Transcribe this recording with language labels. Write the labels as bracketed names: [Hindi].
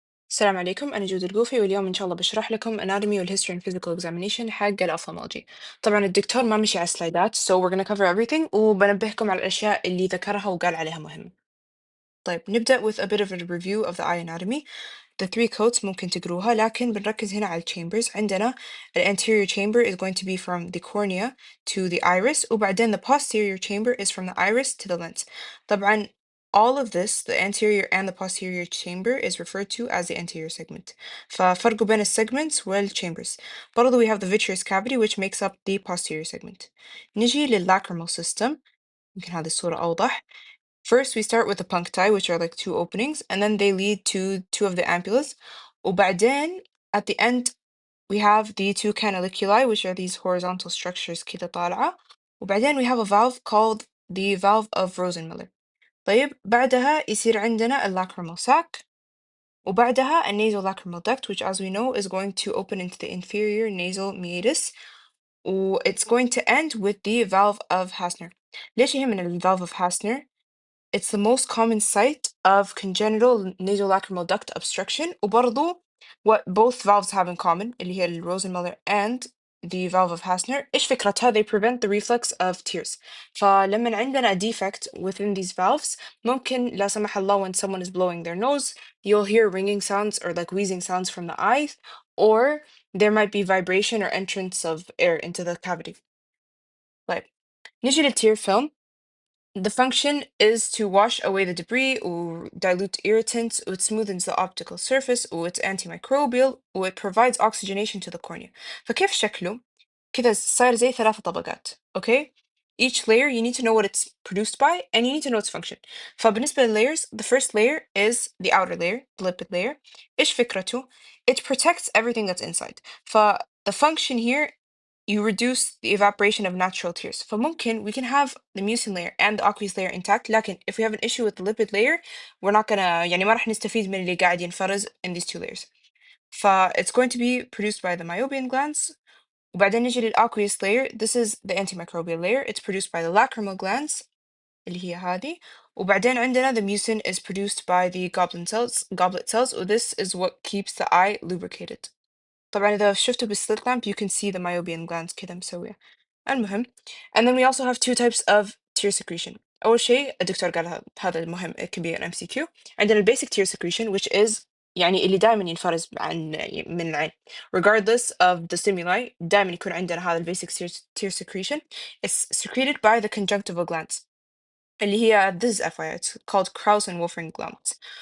[Arabic] السلام عليكم، أنا جود القوفي، واليوم إن شاء الله بشرح لكم Anatomy وال History and Physical Examination حق ال Ophthalmology. طبعا الدكتور ما مشي على السلايدات [English] so we're gonna cover everything [Arabic] وبنبهكم على الأشياء اللي ذكرها وقال عليها مهمة. طيب نبدأ [English] with a bit of a review of the eye anatomy. The three coats [Arabic] ممكن تقروها لكن بنركز هنا على chambers. عندنا [English] the anterior chamber is going to be from the cornea to the iris [Arabic] وبعدين [English] the posterior chamber is from the iris to the lens. [Arabic] طبعا [English] all of this, the anterior and the posterior chamber is referred to as the anterior segment. [Arabic] ففرق بين [English] segments chambers. [Arabic] برضو [English] we have the vitreous cavity which makes up the posterior segment. [Arabic] نجي للlacrimal system. يمكن هذه الصورة أوضح. [English] First, we start with the puncti, which are like two openings, and then they lead to two of the ampullas. [Arabic] وبعدين, [English] at the end, we have the two canaliculi, which are these horizontal structures [Arabic] كده طالعة. وبعدين [English] we have a valve called the valve of Rosenmiller. [Arabic] طيب بعدها يصير عندنا lacrimal sac. وبعدها [English] a nasolacrimal duct, which as we know is going to open into the inferior nasal meatus. It's going to end with the valve of Hasner. [Arabic] ليش يهمنا [English] the valve of Hasner? It's the most common site of congenital nasolacrimal duct obstruction [Arabic] وبرضو [English] what both valves have in common [Arabic] اللي هي ال [English] Rosenmiller and the valve of Hasner [Arabic] إيش فكرتها؟ [English] They prevent the reflex of tears. [Arabic] فلما عندنا [English] a defect within these valves [Arabic] ممكن لا سمح الله [English] when someone is blowing their nose you'll hear ringing sounds or like wheezing sounds from the eye or there might be vibration or entrance of air into the cavity. [Arabic] طيب نيجي للtear film. [English] The function is to wash away the debris or dilute irritants, or it smoothens the optical surface, or it's antimicrobial, or it provides oxygenation to the cornea. [Arabic] فكيف شكله؟ كده صار زي ثلاثة طبقات. [English] Okay? Each layer you need to know what it's produced by and you need to know its function. [Arabic] فبالنسبة [English] للlayers, the first layer is the outer layer, the lipid layer. [Arabic] إيش فكرته؟ [English] It protects everything that's inside. The function here you reduce the evaporation of natural tears. [Arabic] فممكن [English] we can have the mucin layer and the aqueous layer intact [Arabic] لكن [English] if we have an issue with the lipid layer we're not gonna [Arabic] يعني ما راح نستفيد من اللي قاعد ينفرز [English] in these two layers. It's going to be produced by the meibomian glands [Arabic] وبعدين نجي [English] للaqueous layer. This is the antimicrobial layer. It's produced by the lacrimal glands [Arabic] اللي هي هذه وبعدين عندنا [English] the mucin is produced by the goblet cells this is what keeps the eye lubricated. [Arabic] طبعا إذا شفتوا [English] بالslit lamp you can see the meibomian glands [Arabic] كده مسوية. المهم [English] and then we also have two types of tear secretion. [Arabic] أول شيء الدكتور قال هذا المهم [English] it can be an MCQ. [Arabic] عندنا [English] basic tear secretion which is [Arabic] يعني اللي دائما ينفرز من العين [English] regardless of the stimuli [Arabic] دائما يكون عندنا هذا [English] basic tear secretion. It's secreted by the conjunctival glands [Arabic] اللي هي [English] this is FYI it's called Krauss and Wolfram glands.